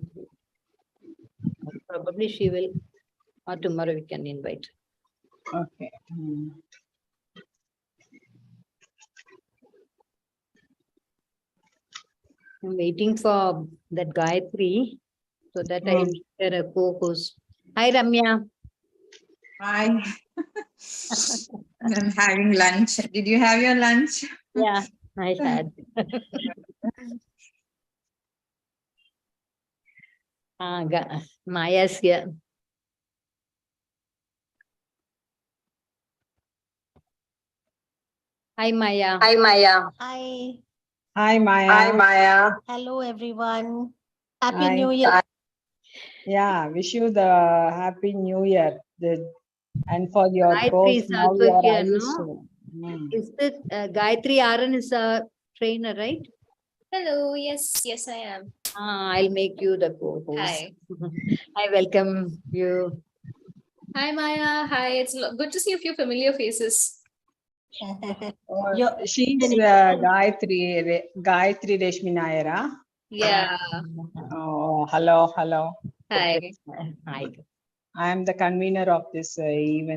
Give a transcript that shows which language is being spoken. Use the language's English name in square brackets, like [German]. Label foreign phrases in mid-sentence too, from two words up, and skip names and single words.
[English] Probably she will, or tomorrow we can invite. Okay. I'm waiting for that Gayatri so that I will get a co-host. Hi, Ramya. Hi. I'm having lunch. Did you have your lunch? Yeah, I had. Maya's here. Hi, Maya. Hi, Maya. Hi. Hi, Maya. Hi, Maya. Hello, everyone. Happy Hi. New Year. Yeah, wish you the Happy New Year. And for your Gayatri course, is now also you are here, ISO. no? Is it Gayatri Aran is a trainer, right? Hello, yes, I am. I'll make you the co-host. Hi. I welcome you. Hi, Maya. Hi, it's good to see a few familiar faces. She's Gayatri Reshmi Nayara. Yeah. Oh, hello. Hi. Hi. I am the convener of this event.